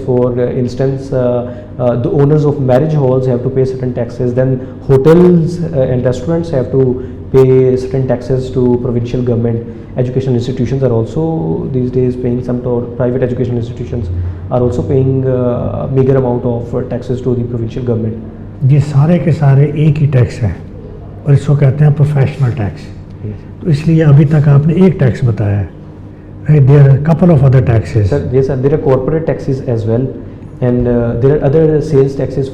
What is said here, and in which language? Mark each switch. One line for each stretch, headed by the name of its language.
English: For instance, the owners of marriage halls have to pay certain taxes. Then hotels and restaurants have to pay certain taxes to provincial government. Educational institutions are also these days paying some. Private educational institutions are also paying a meager amount of taxes to the provincial government.
Hindi: ये सारे के सारे एक ही tax है और इसको कहते हैं प्रोफेशनल टैक्स। तो इसलिए अभी तक आपने एक टैक्स बताया है, right?
English: There are a couple of other taxes. Sir, yes, sir. There are corporate taxes as well, and there are other sales taxes.